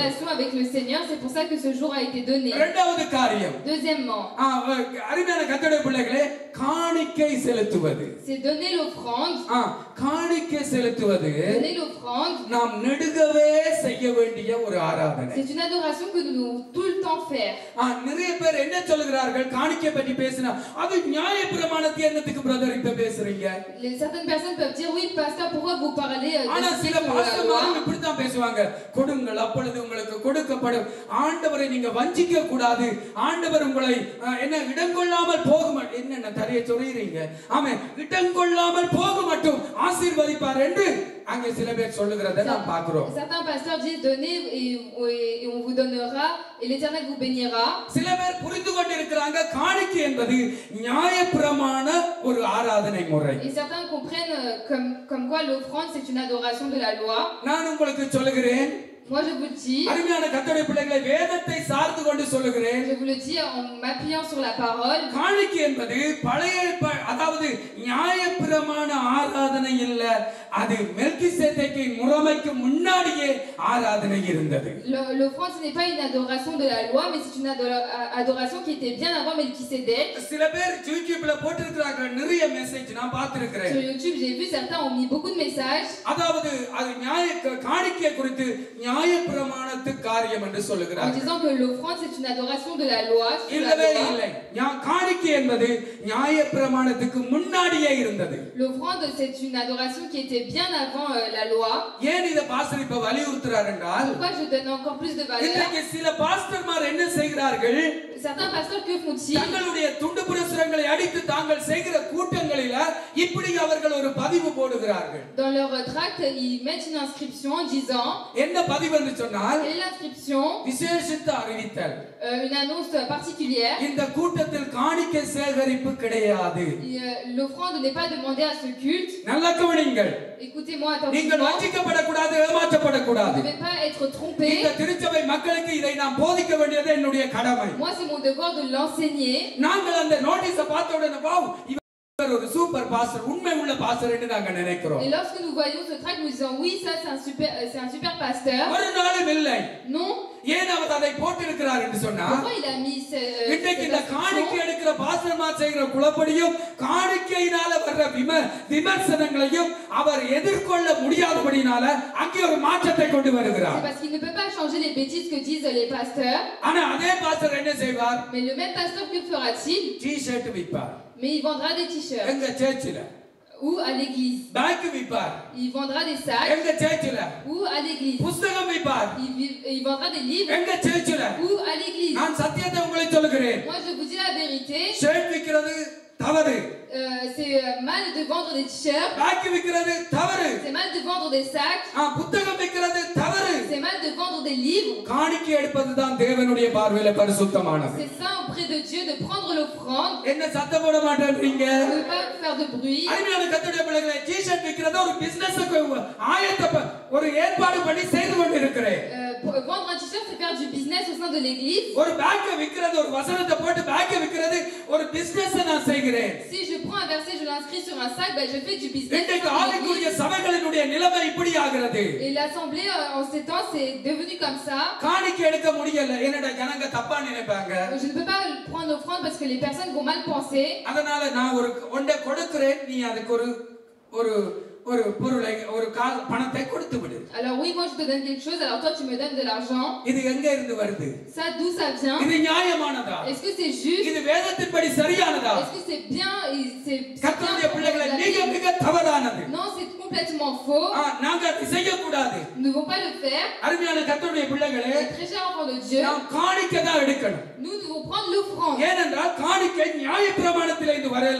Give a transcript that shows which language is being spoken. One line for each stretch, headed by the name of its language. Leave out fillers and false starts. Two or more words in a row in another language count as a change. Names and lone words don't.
French: relation avec le Seigneur. C'est pour ça que ce jour a été donné.
Tamil: இரண்டாவது காரியம்,
French: Deuxièmement,
Tamil: அருமையான கர்த்தருடைய பிள்ளைகளே, காணிக்கை செலுத்துவது.
French: c'est donner l'offrande.
Tamil: காணிக்கை செலுத்துவது
French: Donner l'offrande,
Tamil: நாம் நெடுகவே செய்ய வேண்டிய ஒரு ஆராதனை.
French: c'est une adoration que nous devons tout le temps faire.
Tamil: நிறைய பேர் என்ன சொல்லுகிறார்கள்? காணிக்கை பற்றி பேசினா அது நியாயப்பிரமாணத்தை என்னத்துக்கு பிரதர் இப்ப பேசுறீங்க?
French: Certaines personnes peuvent dire oui, pasteur, pourquoi vous parlez
Tamil: ஆனா
French: de
Tamil: சில
French: la loi?
Tamil: பாஸ்டர்மார்கள் இப்படி தான் பேசுவாங்க. கொடுங்கள் அப்பொழுது உங்களுக்கு கொடுக்கப்படும். ஆண்டவரை நீங்க வஞ்சிக்க கூடாது. ஆண்டவர் உங்களை என்ன இடங்கொள்ளாமல் போக மாட்டேன், என்ன தரைய சொல்றீங்க? ஆமென், இடங்கொள்ளாமல் போக மட்டும் ஆசீர்வதிப்பார் என்று அங்கே சில பேர் சொல்லுகிறதை நாம் பார்க்கிறோம்.
French: Certains pasteurs disent donnez et on vous donnera et l'Éternel vous bénira.
Tamil: சில பேர் புரிந்து கொண்டிருக்கிறாங்க காணிக்கை என்பது நியாயப்பிரமாண ஒரு ஆராதனை முறை.
French: Et certains comprennent comme quoi l'offrande c'est une adoration de la loi.
Tamil: நான் உங்களுக்கு சொல்லுகிறேன்,
French: Moi je vous le dis.
Tamil: அருமையான கர்த்தருடைய பிள்ளைகளை வேதத்தை சார்ந்து கொண்டு சொல்லுகிறேன்.
French: Je vous le dis en m'appuyant sur la parole.
Tamil: காணிக்கை என்பது பழைய அதாவது நியாயப்பிரமாண ஆராதனை இல்ல, அது மெல்கிசேதேக்கின் முறைமைக்கு முன்னாடியே ஆராதனை இருந்தது.
French: L'offrande ce n'est pas une adoration de la loi, mais c'est une adoration qui était bien avant Melchisédek.
Tamil: சில பேர் YouTubeல போட்டுருக்காங்க நிறைய மெசேஜ் நான் பார்த்திருக்கிறேன்.
French: Sur YouTube, j'ai vu certains ont mis beaucoup de messages.
Tamil: அதாவது அது காணிக்கை குறித்து நியாயப்பிரமாணத்து காரியம் என்று
French: En
Tamil: சொல்லுகிறார்கள்.
French: disant que l'offrande c'est une adoration de la loi.
Tamil: இல்லவே இல்லை. காணிக்கை என்பது நியாயப்பிரமாணத்துக்கு முன்னாடியே இருந்தது.
French: L'offrande c'est une adoration qui était bien avant la loi.
Tamil: ஏன் இத பாஸ்டர் இப்ப வலியுறுத்துறார் என்றால்,
French: Pourquoi je donne encore plus de valeur?
Tamil: இன்றைக்கு சில பாஸ்டர்மார் என்ன செய்கிறார்கள்?
French: Certains pasteurs que font-ils?
Tamil: தங்களுடைய துண்டு பிரசுரங்களை அடித்து தாங்கள் செய்கிற கூட்டங்களில இப்படி அவர்கள் ஒரு பதிவு போடுகிறார்கள்.
French: Dans leur tract, ils mettent une inscription en disant.
Tamil: என்ன பதிவு என்று சொன்னால்,
French: Quelle est l'inscription?
Tamil: விசேஷித்த அறிவித்தல்.
French: Une annonce particulière.
Tamil: இந்த கூட்டத்தில் காணிக்கை சேகரிப்பு கிடையாது.
French: L'offrande n'est pas demandée à ce culte.
Tamil: நல்லா கவனிங்கள்.
French: Écoutez-moi
Tamil: நீங்கள்
French: attentivement.
Tamil: வஞ்சிக்கப்படக்கூடாது, ஏமாற்றப்படக்கூடாது.
French: Vous ne devez pas être trompé.
Tamil: இந்த திருச்சபை மக்களுக்கு இதை நாம் போதிக்க வேண்டியது என்னுடைய கடமை.
French: Moi, c'est mon devoir de l'enseigner.
Tamil: நாங்கள் அந்த நோட்டீஸை பார்த்த உடனே வாவ், இவர் ஒரு
English: super pastor,
Tamil: உண்மை உள்ள பாஸ்டர் என்று நாங்கள் நினைக்கிறோம்.
French: Et lorsque nous voyons ce tract, nous disons oui, ça c'est un super pasteur.
Tamil: ஒரு நாளும் இல்லை.
French: Non.
Tamil: ஏன் அவர் அதை போட்டிருக்கிறார் என்று சொன்னா,
French: Pourquoi il a mis
Tamil: இன்றைக்கு இந்த காணிக்கை எடுக்கிற பாஸ்டர்மார் செய்கிற குழப்படியும் காணிக்கையினால வர்ற விமர்சனங்களையும் அவர் எதிர்கொள்ள முடியாதபடினால அங்கே ஒரு மாற்றத்தை கொண்டு வருகிறார்.
French: C'est parce qu'il ne peut pas changer les bêtises que disent les pasteurs.
Tamil: ஆனா அதே பாஸ்டர் என்ன செய்வார்?
French: Mais le même pasteur, que fera-t-il?
Tamil: டி-ஷர்ட் விற்பார்.
French: Mais il vendra des t-shirts.
Tamil: எங்க சர்ச்சில.
French: Ou à l'église.
Tamil: பேக் விற்பார்.
French: Il vendra des sacs.
Tamil: எங்க சர்ச்சில.
French: Ou à l'église.
Tamil: புத்தகம் விற்பார்.
French: Il vendra des livres.
Tamil: எங்க சர்ச்சில.
French: Ou à l'église.
Tamil: நான் சத்தியத்தை உங்களுக்கு சொல்லுகிறேன்.
French: Moi je vous dis la vérité.
Tamil: ஷர்ட் விக்கிறது தவறு.
French: C'est mal de vendre des t-shirts.
Tamil: பேக் விக்கிறது தவறு.
French: C'est mal de vendre des sacs.
Tamil: புத்தகம் விக்கிறது தவறு.
French: C'est mal de vendre des livres.
Tamil: காணிக்கை எடுப்பதுதான் தேவனுடைய பார்வையில பரிசுத்தமானது.
French: C'est ça auprès de Dieu de prendre l'offrande.
Tamil: என்ன சத்தம் போட மாட்டேன்றீங்க?
French: Ne pas faire de bruit.
Tamil: அருமையான கர்த்தருடைய பிள்ளைகளே, டி-ஷர்ட் விக்கிறது ஒரு பிசினஸ்க்கு ஒரு ஏற்பாடு பண்ணி செய்து கொண்டிருக்கிறேன்.
French: Vendre un t-shirt c'est faire du business au sein de l'église.
Tamil: ஒரு பேக் விக்கிறது, ஒரு வசனத்தை போட்டு பேக் விக்கிறது ஒரு பிசினஸ் நான் செய்கிறேன்.
French: Si je prends un verset, je l'inscris sur un sac, je fais du business.
Tamil: இன்றைக்கு ஆவிக்குரிய சபைகளினுடைய நிலைமை இப்படி ஆகிறது.
French: Et l'assemblée en ces temps c'est devenu comme ça.
Tamil: காணிக்கை எடுக்க முடியல, என்னடா ஜனங்க தப்பா நினைப்பாங்க.
French: Je ne peux pas prendre offrande parce que les personnes vont mal penser.
Tamil: அதனால நான் ஒன்றை கொடுக்கிறேன், நீ அதுக்கு ஒரு பொருளை பணத்தை கொடுத்து விடு.
French: Alors oui, moi je te donne quelque chose, alors toi tu me donnes de l'argent.
Tamil: இது எங்க இருந்து வருது?
French: Ça d'où ça vient?
Tamil: இது நியாயமானதா?
French: Est-ce que c'est juste?
Tamil: இது வேதத்தின்படி சரியானதா?
French: Est-ce que c'est bien?
Tamil: கர்த்தருடைய பிள்ளைகளே, மிக தவறானது.
French: Non, c'est complètement faux.
Tamil: நாங்க அதை செய்ய கூடாது.
French: Nous ne devons pas le faire.
Tamil: அருமையான கர்த்தருடைய பிள்ளைகளே,
French: Très cher enfant de Dieu,
Tamil: நாம் காணிக்கை தான் எடுக்கணும்.
French: nous devons prendre l'offrande.
Tamil: ஏனென்றால் காணிக்கை நியாயப்பிரமாணத்திலே இருந்து வரல.